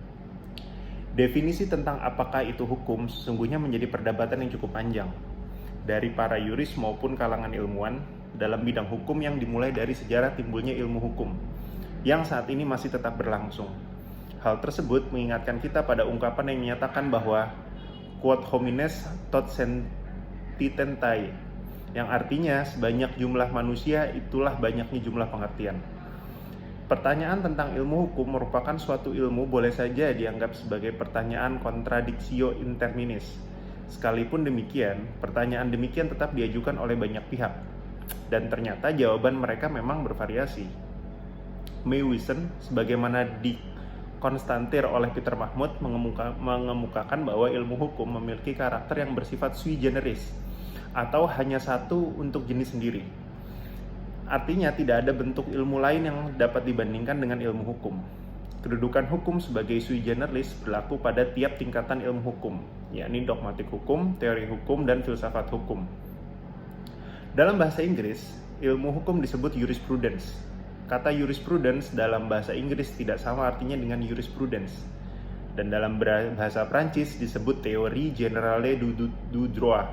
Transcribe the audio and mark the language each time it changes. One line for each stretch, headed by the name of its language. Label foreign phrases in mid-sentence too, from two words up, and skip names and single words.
Indonesian: Definisi tentang apakah itu hukum sesungguhnya menjadi perdebatan yang cukup panjang dari para yuris maupun kalangan ilmuwan dalam bidang hukum yang dimulai dari sejarah timbulnya ilmu hukum yang saat ini masih tetap berlangsung. Hal tersebut mengingatkan kita pada ungkapan yang menyatakan bahwa
Latin: quod homines tot sentitentai,
Indonesian: yang artinya sebanyak jumlah manusia itulah banyaknya jumlah pengertian. Pertanyaan tentang ilmu hukum merupakan suatu ilmu boleh saja dianggap sebagai pertanyaan
Latin: contradictio in terminis.
Indonesian: Sekalipun demikian, pertanyaan demikian tetap diajukan oleh banyak pihak, dan ternyata jawaban mereka memang bervariasi. Meywissen, sebagaimana dikonstantir oleh Peter Mahmud, mengemukakan bahwa ilmu hukum memiliki karakter yang bersifat
Latin: sui generis,
Indonesian: atau hanya satu untuk jenis sendiri. Artinya tidak ada bentuk ilmu lain yang dapat dibandingkan dengan ilmu hukum. Kedudukan hukum sebagai
Latin: sui generis
Indonesian: berlaku pada tiap tingkatan ilmu hukum, yakni dogmatik hukum, teori hukum, dan filsafat hukum. Dalam bahasa Inggris, ilmu hukum disebut jurisprudence. Kata jurisprudence dalam bahasa Inggris tidak sama artinya dengan jurisprudence. Dan dalam bahasa Prancis disebut
French: teori generale du droit.